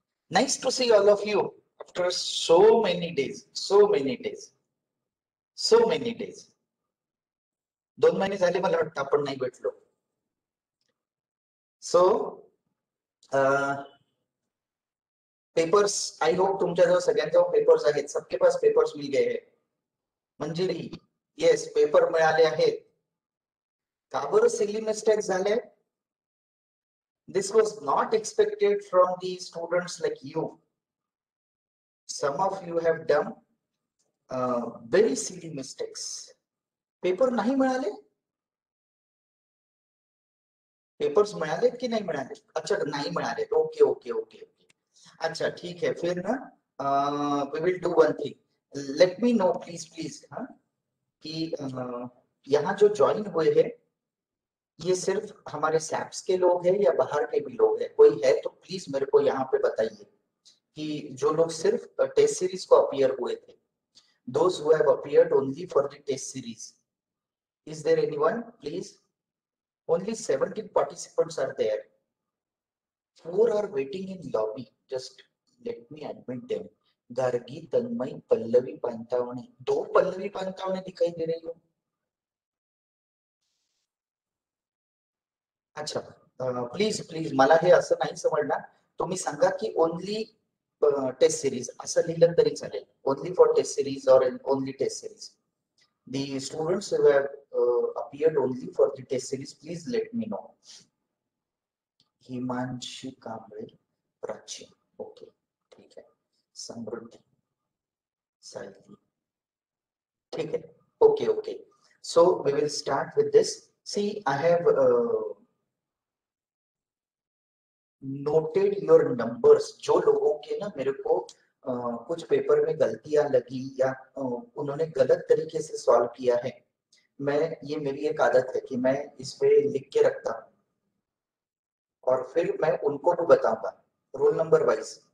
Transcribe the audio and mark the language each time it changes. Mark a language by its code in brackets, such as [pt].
[en] Nice to see all of you after so many days. [mr] 2 महिने झाले मला वाटतं आपण नाही भेटलो. सो पेपर्स, [en] I hope [mr] तुमच्याजवळ सगळ्यांजवळ पेपर्स आहेत. [hi] सबके पास पेपर्स मिल गए हैं. [mr] मंजिरी, येस पेपर मिळाले आहेत. का बरं सिली मिस्टेक्स झाले? [en] This was not expected from the students like you. Some of you have done very silly mistakes. [mr] Paper नाही मिळाले? पेपर्स मिळाले की नाही मिळाले? अच्छा नाही मिळाले. Okay okay okay okay. [hi] अच्छा ठीक है. फिर ना [en] we will do one thing. Let me know please [hi] हाँ कि यहाँ जो ज्वाइन हुए हैं ये सिर्फ हमारे सैप्स के लोग हैं या बाहर के भी लोग हैं? कोई है तो प्लीज मेरे को यहाँ पे बताइए कि जो लोग सिर्फ टेस्ट सीरीज को अपीयर हुए थे. [en] Those who have appeared only for the test series. Is there anyone? Please. Only 17 participants are there. 4 are waiting in lobby. Just let me admit them. [hi] Gargi, तन्मय, पल्लवी पांतावणे. 2 पल्लवी पांतावणे दिखाई दे रही हो. [mr] अच्छा प्लीज मला हे असं नाही समजणार. तुम्ही सांगा की ओनली टेस्ट सिरीज असं लिहिलं तरी चालेल. [en] Only for test series or only test series. The students who have appeared only for the test series, please let me know. [hi] Himanshi Kamble, Prachi, okay ठीक है. समृद्धि, साहित्य, ठीक है. Okay okay. [en] So we will start with this. See, I have noted your numbers. [hi] जो लोगों के ना मेरे को कुछ पेपर में गलतियां लगी या उन्होंने गलत तरीके से सॉल्व किया है, ये मेरी एक आदत है कि मैं इस पे लिख के रखता हूँ और फिर मैं उनको भी बताऊंगा रोल नंबर वाइज.